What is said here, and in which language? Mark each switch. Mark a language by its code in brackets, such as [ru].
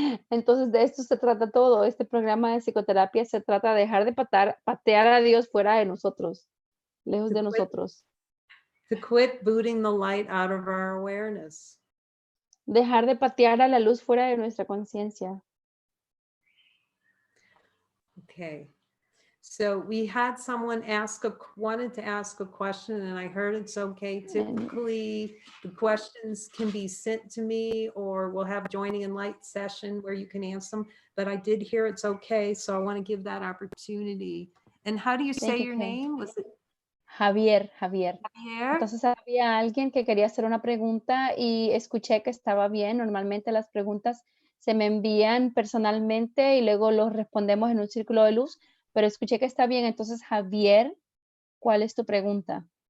[es] Entonces de esto se trata todo. Este programa de psicoterapia se trata de dejar de patear a Dios fuera de nosotros, lejos de nosotros. [en] To quit booting the light out of our awareness. [es] Dejar de patear a la luz fuera de nuestra conciencia. [en] Okay. So we had someone wanted to ask a question, and I heard it's okay. Typically, the questions can be sent to me, or we'll have joining in light session where you can answer them. But I did hear it's okay, so I want to give that opportunity. And how do you say your name? Was it Javier. Javier? [es] Entonces había alguien que quería hacer una pregunta y escuché que estaba bien. Normalmente las preguntas se me envían personalmente y luego los respondemos en un círculo de luz. Pero escuché que está bien. Entonces, Javier, ¿cuál es tu pregunta?